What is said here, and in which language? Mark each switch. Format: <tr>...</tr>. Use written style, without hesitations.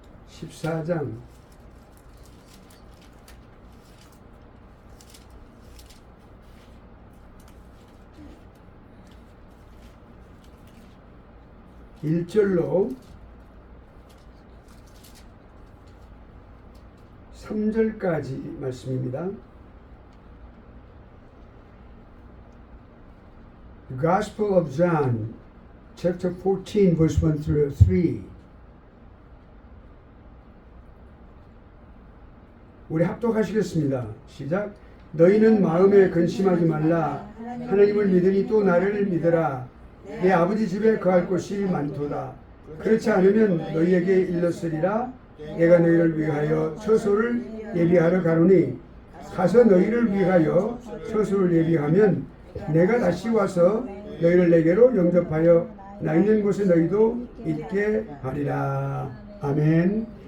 <ko>14장 1절로 3절까지 말씀입니다.</ko> <en>The Gospel of John, chapter 14, verse 1 through 3.</en> <ko>우리 합독하시겠습니다. 시작. 너희는 마음에 근심하지 말라. 하나님을 믿으니 또 나를 믿으라. 내 아버지 집에 거할 곳이 많도다. 그렇지 않으면 너희에게 일렀으리라. 내가 너희를 위하여 처소를 예비하러 가노니 가서 너희를 위하여 처소를 예비하면 내가 다시 와서 너희를 내게로 영접하여 나 있는 곳에 너희도 있게 하리라. 아멘.</ko>